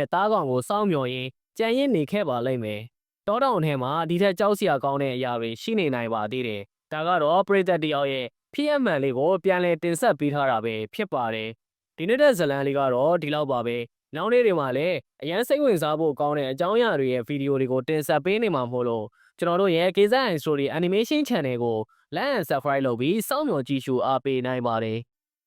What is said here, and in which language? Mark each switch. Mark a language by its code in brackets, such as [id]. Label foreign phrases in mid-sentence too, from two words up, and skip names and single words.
[my] သားကောင်ကိုစောင့်မျှော်ရင်းကြံရစ်နေခဲ့ပါလိမ့်မယ်တောတောင်ထဲမှာဒီထက်ကြောက်စရာကောင်းတဲ့အရာတွေရှိနေနိုင်ပါသေးတယ်ဒါကတော့ပရိသတ်တယောက်ရဲ့ဖြစ်အမှန်လေးကိုပြန်လည်တင်ဆက်ပေးထားတာပဲဖြစ်ပါတယ်ဒီနေ့တဲ့ဇလန်လေးကတော့ဒီလောက်ပါပဲနောက်နေ့တွေမှာလည်းအရန်စိတ်ဝင်စားဖို့ကောင်းတဲ့အကြောင်းအရာတွေရဲ့ဗီဒီယိုတွေကိုတင်ဆက်ပေးနေမှာမို့လို့ကျွန်တော်တို့ရဲ့ KZN Story Animation Channel ကို [en] like and subscribe [my] လုပ်ပြီးစောင့်မျှော်ကြည့်ရှုအားပေးနိုင်ပါတယ်